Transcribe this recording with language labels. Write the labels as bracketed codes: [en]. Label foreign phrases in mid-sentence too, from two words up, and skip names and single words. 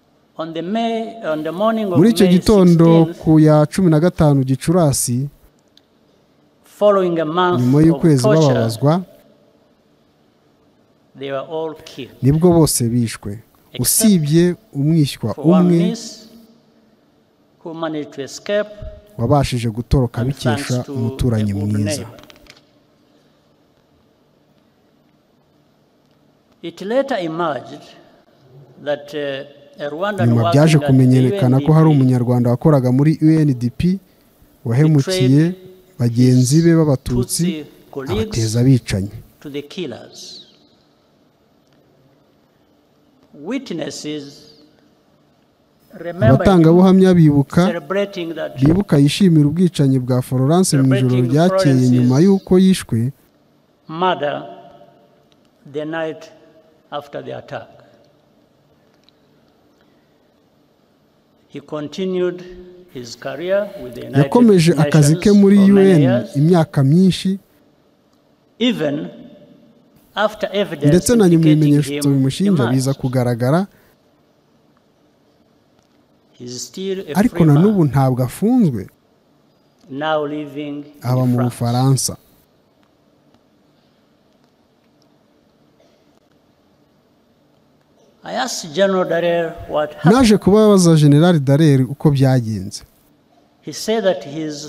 [rw] Muri icyo gitondo ku ya 15 Gicurasi, [en] following a month [rw] nyuma [en] of [rw] y'ukwezi [en] torture, [rw] bababazwa [en] they were all killed. [rw] nibwo bose bishwe usibye umwishywa [en] For one [rw] umwe [en] niece who managed to escape, [rw] wabashije gutoroka [en] and [rw] bikesha [en] thanks to [rw] umuturanyi [en] a good [rw] mwiza. [en] neighbor. It later emerged that a Rwandan [rw] nyuma byaje [en] working at the [rw] kumenyekana ko hari UNDP umunyarwanda wakoraga muri UNDP wahemukiye bagenzi be b'abatutsi abateza abicanyi. [en] to the killers. Witnesses [rw] abatangabuhamya bibuka [en] celebrating that [rw] yishimira ubwicanyi bwa Florence mu ijoro ryakeye nyuma y'uko yishwe [en] murder the night after the attack. He continued his career with the United [rw] yakomeje akazi ke [en] Nations [rw] muri [en] for many UN years, [rw] imyaka myinshi [en] even after evidence [rw] ndetse na nyuma [en] implicating [rw] ibimenyetso [en] him [rw] bimushinja biza [en] emerged. [rw] kugaragara [en] He's still a [rw] ariko [en] free [rw] na [en] man, [rw] n'ubu ntabwo afunzwe [en] now living [rw] aba [en] in [rw] mu [en] France. [rw] Bufaransa. [en] I asked General Dallaire what happened. [rw] naje kubabaza General Dallaire uko byagenze [en] He said that his